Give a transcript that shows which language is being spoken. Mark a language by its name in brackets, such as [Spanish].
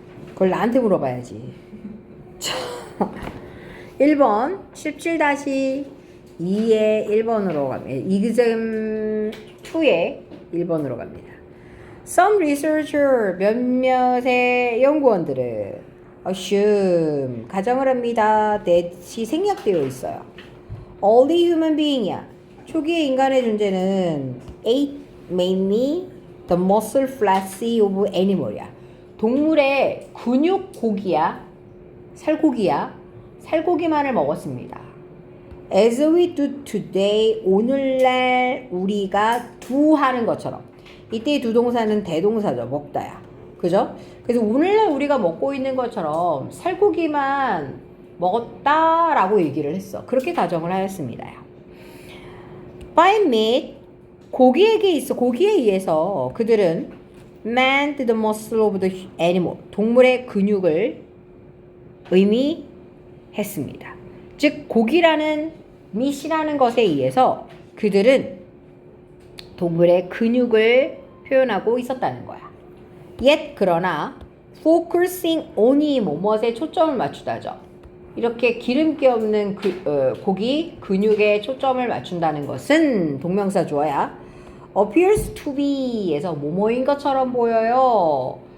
[Korean] 그걸 나한테 물어봐야지. 자, 1번 17-2의 1번으로 갑니다. exam 2의 1번으로 갑니다. [English] Some researcher, [Korean] 몇몇의 연구원들은 assume, 가정을 합니다. that이 생략되어 있어요. [English] Early human being이야. [Korean] 초기의 인간의 존재는 [English] ate mainly the muscle fleshy of animal이야. [Korean] 동물의 근육 고기야. 살고기야. 살고기만을 먹었습니다. [English] as we do today, [Korean] 오늘날 우리가 do 하는 것처럼. 이때 두 동사는 대동사죠. 먹다야. 그죠? 그래서 오늘날 우리가 먹고 있는 것처럼 살코기만 먹었다라고 얘기를 했어. 그렇게 가정을 하였습니다요. [English] by meat, [Korean] 고기에 의해서 그들은 [English] manned the muscle of the animal, [Korean] 동물의 근육을 의미했습니다. 즉 고기라는 meat이라는 것에 의해서 그들은 동물의 근육을 표현하고 있었다는 거야. yet 그러나 focusing on이 뭐뭐에 초점을 맞추다죠. 이렇게 기름기 없는 고기 근육에 초점을 맞춘다는 것은 동명사 주어야 appears to be에서 뭐뭐인 것처럼 보여요.